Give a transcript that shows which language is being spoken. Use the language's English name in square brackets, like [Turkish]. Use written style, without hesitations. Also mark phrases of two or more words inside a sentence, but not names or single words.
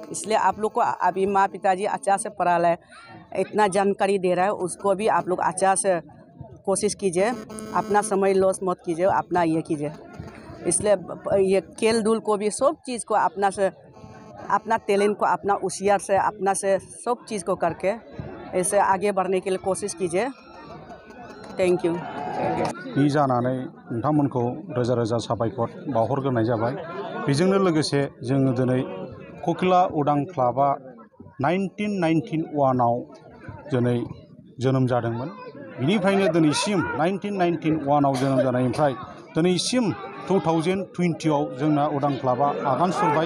[Hindi] इसलिए आप लोग को अभी माँ पिताजी अच्छा से पढ़ा रहा है, इतना जानकारी दे रहा है, उसको भी आप लोग अच्छा से कोशिश कीजिए, अपना समय लॉस मत कीजिए, अपना ये कीजिए। इसलिए ये खेल धूल को भी सब चीज़ को अपना से, अपना टैलेंट को अपना होशियार से अपना से सब चीज़ को करके ऐसे आगे बढ़ने के लिए कोशिश कीजिए। [English] thank you. [Bodo] बि जानानै नोंथांमोनखौ रोजा रोजा साबायखर बावहरग्रोनाय जाबाय। बेजोंनो लोगोसे जोङो दिनै ककिला उदां क्लाबा 1991 आव दिनै जोनोम जादोंमोन। बिनिफ्रायनो दिनैसिम 1991 आव जोनोम जानायनिफ्राय दिनैसिम 2020 आव जोंना उदां क्लाबा आगान सुरबाय।